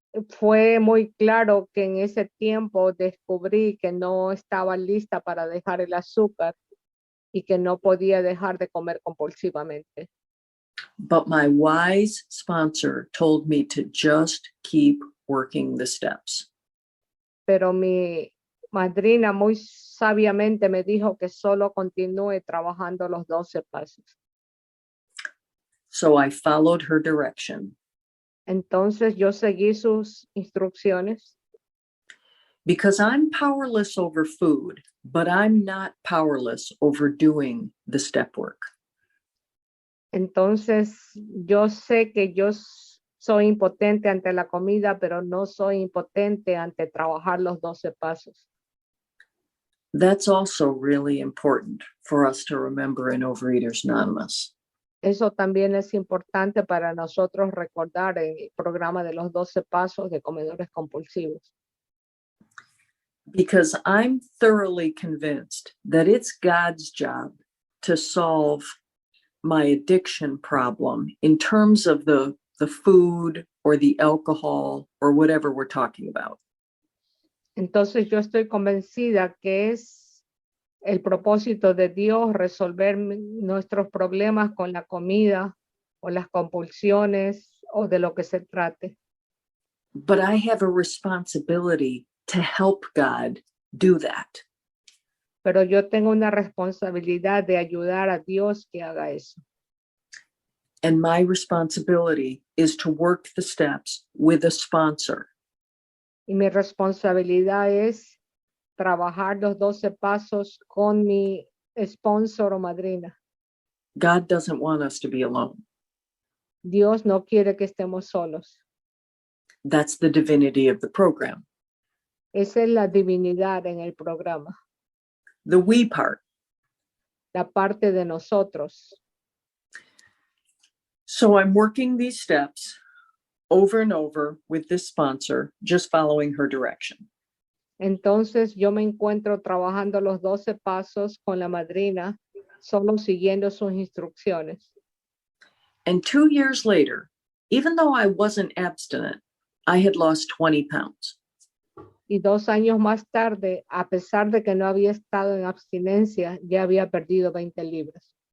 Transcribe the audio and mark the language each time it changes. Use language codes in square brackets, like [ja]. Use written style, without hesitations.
[es] Fue muy claro que en ese tiempo descubrí que no estaba lista para dejar el azúcar y que no podía dejar de comer compulsivamente. [en] But my wise sponsor told me to just keep working the steps. [es] Pero mi madrina muy sabiamente me dijo que solo continúe trabajando los 12 pasos. [en] So I followed her direction. [es] Entonces yo seguí sus instrucciones. [en] Because I'm powerless over food, but I'm not powerless over doing the step work. [es] Entonces yo sé que yo soy impotente ante la comida, pero no soy impotente ante trabajar los 12 pasos. [en] That's also really important for us to remember in Overeaters Anonymous. [es] Eso también es importante para nosotros recordar en el programa de los 12 pasos de comedores compulsivos. [en] Because I'm thoroughly convinced that it's God's job to solve my addiction problem in terms of the food or the alcohol or whatever we're talking about. [es] Entonces yo estoy convencida que es el propósito de Dios resolver nuestros problemas con la comida o las compulsiones o de lo que se trate. [en] But I have a responsibility to help God do that. [es] Pero yo tengo una responsabilidad de ayudar a Dios que haga eso. [en] And my responsibility is to work the steps with a sponsor. [es] Y mi responsabilidad es trabajar los 12 pasos con mi sponsor o madrina. [en] God doesn't want us to be alone. [es] Dios no quiere que estemos solos. [en] That's the divinity of the program. [es] Esa es la divinidad en el programa. [en] The we part. [es] La parte de nosotros. [en] So I'm working these steps over and over with this sponsor, just following her direction. [es] Entonces yo me encuentro trabajando los 12 pasos con la madrina, solo siguiendo sus instrucciones. [en] And 2 years later, even though I wasn't abstinent, I had lost 20 pounds. [es] Y 2 años más tarde, a pesar de que no había estado en abstinencia, ya había perdido 20 libras.